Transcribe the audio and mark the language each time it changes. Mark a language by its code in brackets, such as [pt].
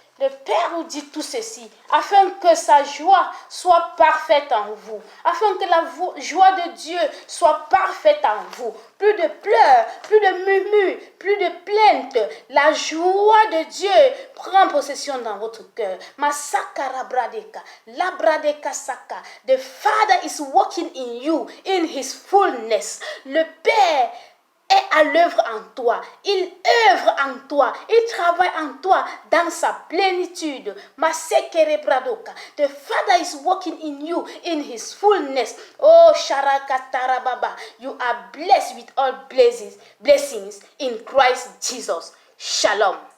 [fr] Le Père nous dit tout ceci, afin que sa joie soit parfaite en vous, afin que la joie de Dieu soit parfaite en vous. Plus de pleurs, plus de murmures, plus de plaintes. La joie de Dieu prend possession dans votre cœur. Masakara bradeka, la bradeka saka. [en] The Father is working in you in His fullness. [fr] Le Père est à l'œuvre en toi. Il œuvre en toi. Il travaille en toi dans sa plénitude. [en] The Father is working in you in His fullness. Oh, Sharakatarababa. You are blessed with all blessings in Christ Jesus. Shalom.